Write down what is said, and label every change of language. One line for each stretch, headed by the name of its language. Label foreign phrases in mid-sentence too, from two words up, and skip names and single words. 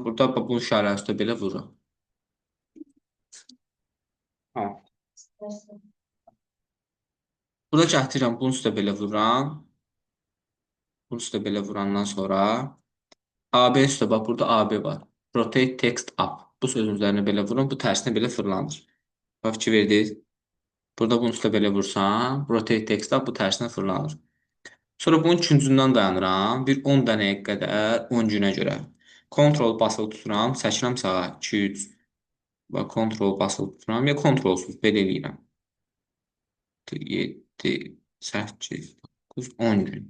Azerbaijani: Burada bu işarə üstə belə vururam. Ha. Burada gətirirəm. Bunun üstə belə vururam. Bunun üstə belə vurandan sonra AB üstə bax, burada AB var.
English: Rotate text up.
Azerbaijani: Bu sözün üzərinə belə vururam. Bu tərsinə belə fırlanır. Bax, fikir verdiniz. Burada bunun üstə belə vursam,
English: rotate text up
Azerbaijani: bu tərsinə fırlanır. Sonra bunun üçüncüsündən dayanıram. Bir 10 dənəyə qədər 10 günə görə. Ctrl basılı tuturam, çəkirəm sağa. 2, 3. Və Ctrl basılı tuturam. Ya Ctrl-suz belə eləyirəm. 7, 8, 9, 10 gün.